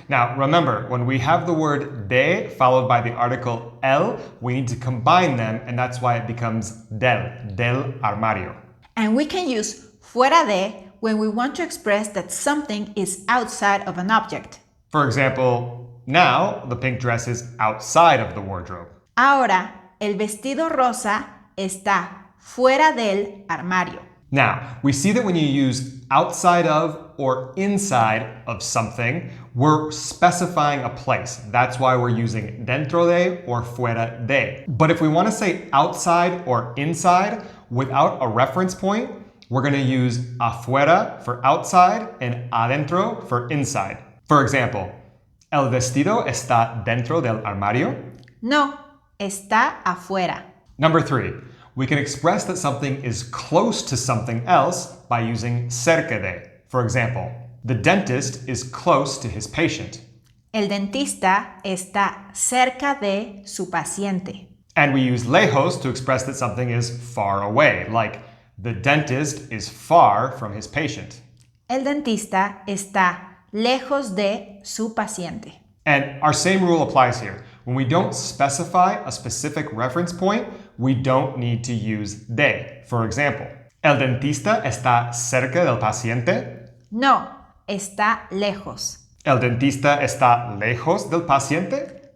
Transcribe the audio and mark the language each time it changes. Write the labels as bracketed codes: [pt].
[en] Now, remember, when we have the word de followed by the article el, we need to combine them, and that's why it becomes del armario. And we can use fuera de when we want to express that something is outside of an object. For example, now the pink dress is outside of the wardrobe. [es] Ahora, el vestido rosa está fuera del armario. [en] Now, we see that when you use outside of or inside of something, we're specifying a place. That's why we're using dentro de or fuera de. But if we want to say outside or inside without a reference point, we're going to use afuera for outside and adentro for inside. For example, [es] ¿El vestido está dentro del armario? No, está afuera. [en] Number three, we can express that something is close to something else by using cerca de. For example, the dentist is close to his patient. [es] El dentista está cerca de su paciente. [en] And we use lejos to express that something is far away, like the dentist is far from his patient. [es] El dentista está lejos de su paciente. [en] And our same rule applies here. When we don't specify a specific reference point, we don't need to use de. For example, [es] ¿El dentista está cerca del paciente? No, está lejos. ¿El dentista está lejos del paciente?